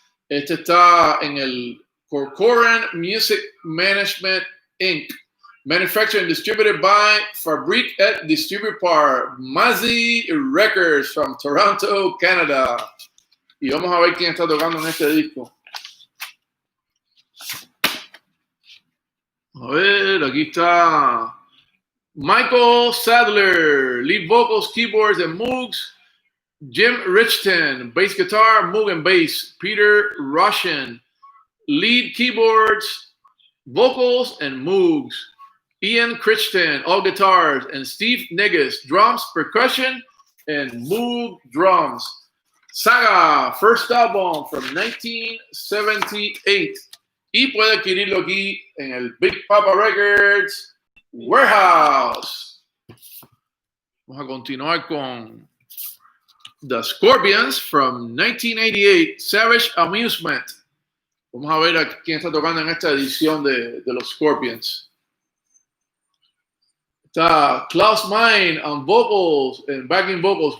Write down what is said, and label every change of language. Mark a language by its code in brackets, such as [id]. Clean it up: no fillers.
[es] Este está en el Corcoran Music Management Inc. [en] Manufactured and distributed by [fr] Fabrique et [en] Distributed par Mazzy Records from Toronto, Canada. [es] Y vamos a ver quién está tocando en este disco. A ver, aquí está [en] Michael Sadler, lead vocals, keyboards, and Moogs. Jim Richton, bass guitar, Moog and bass. Peter Russian, lead keyboards, vocals, and Moogs. Ian Crichton, all guitars, and Steve Negus, drums, percussion, and Moog drums. Saga, first album from 1978. [es] Y puede adquirirlo aquí en el Big Papa Records Warehouse. Vamos a continuar con The Scorpions from 1988, Savage Amusement. Vamos a ver a quién está tocando en esta edición de los Scorpions. Está [en] Klaus Meine on vocals and backing vocals.